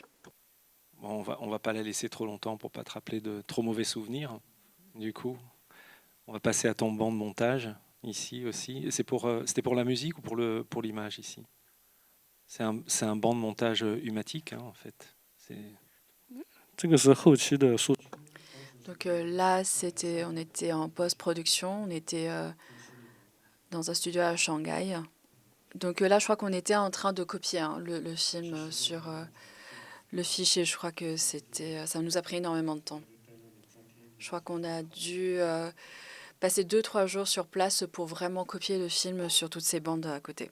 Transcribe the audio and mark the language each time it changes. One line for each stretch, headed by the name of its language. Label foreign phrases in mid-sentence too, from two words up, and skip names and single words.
French: Bon, on va pas la laisser trop longtemps pour pas te rappeler de trop mauvais souvenirs. Du coup, on va passer à ton banc de montage ici aussi. C'était pour la musique ou pour l'image ici? C'est un banc de montage humatique, hein, en fait.
Chinese: 这个是后期的数，
French: Donc là, on était en post-production. On était dans un studio à Shanghai. Donc là, je crois qu'on était en train de copier le film sur le fichier. Je crois que ça nous a pris énormément de temps. Je crois qu'on a dû passer 2-3 jours sur place pour vraiment copier le film sur toutes ces bandes à côté.